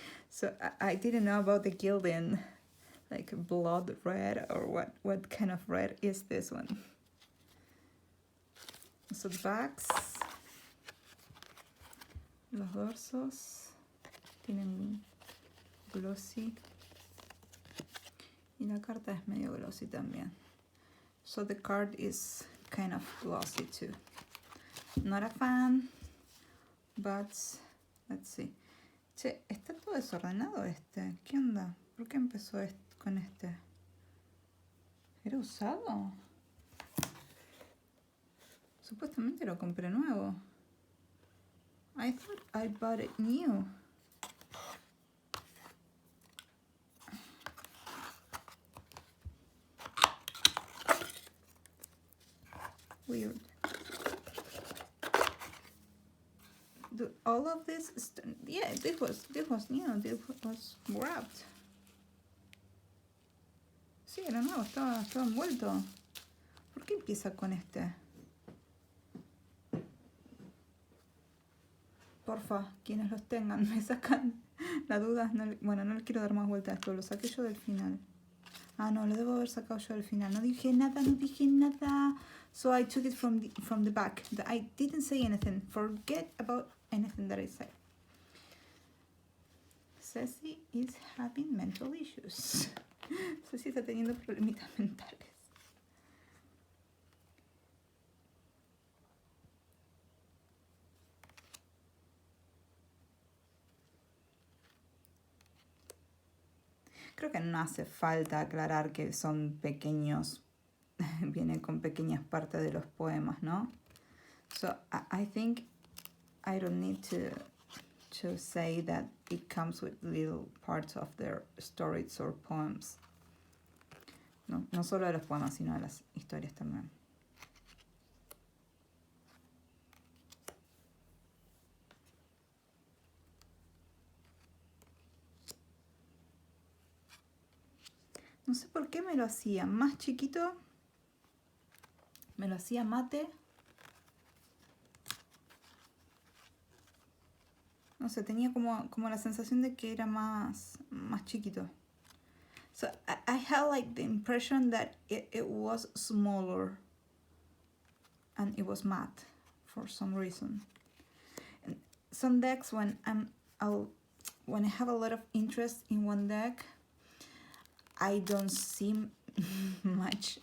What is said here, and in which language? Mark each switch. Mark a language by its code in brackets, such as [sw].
[en] So I didn't know about the gilding. Like blood red or what kind of red is this one? So the backs, [es] los dorsos tienen glossy y la carta es medio glossy también. [en] So the card is kind of glossy too. Not a fan, but let's see. [es] Che, está todo desordenado este. ¿Qué onda? ¿Por qué empezó con este? ¿Era usado? Supuestamente lo compré nuevo. [en] I thought I bought it new. Weird. All of this, yeah, this was new. This was wrapped. [es] Sí, era nuevo, estaba envuelto. ¿Por qué empieza con este? Porfa, quienes los tengan, me sacan la duda. No, bueno, no le quiero dar más vuelta a esto, lo saqué yo del final. Ah, no, lo debo haber sacado yo del final. No dije nada. [en] So I took it from the back. I didn't say anything. Forget about anything that I said. Ceci is having mental issues. [es] Ceci está teniendo problemitas mentales. Creo que no hace falta aclarar que son pequeños, vienen con pequeñas partes de los poemas, ¿no? [en] So I think I don't need to say that it comes with little parts of their stories or poems. [es] No solo de los poemas, sino de las historias también. No sé por qué me lo hacía más chiquito. Me lo hacía mate. No sé, tenía como la sensación de que era más chiquito. [en] So I had like the impression that it was smaller. And it was matte for some reason. And some decks, when I have a lot of interest in one deck, I don't see much.